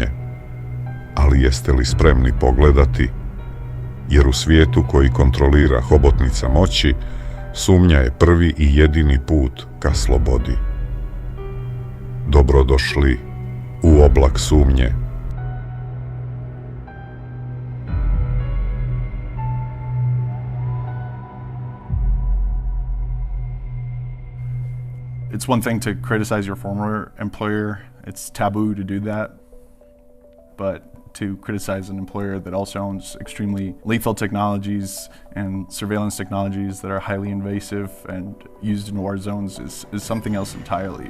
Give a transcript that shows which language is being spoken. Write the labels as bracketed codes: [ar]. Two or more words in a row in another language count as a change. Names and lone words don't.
[hr] Ali jeste li spremni pogledati? Jer u svijetu koji kontrolira hobotnica moći, sumnja je prvi i jedini put ka slobodi. Dobrodošli u oblak sumnje. [en] It's one thing to criticize your former employer. It's taboo to do that. But to criticize an employer that also owns extremely lethal technologies and surveillance technologies that are highly invasive and used in war zones is something else entirely.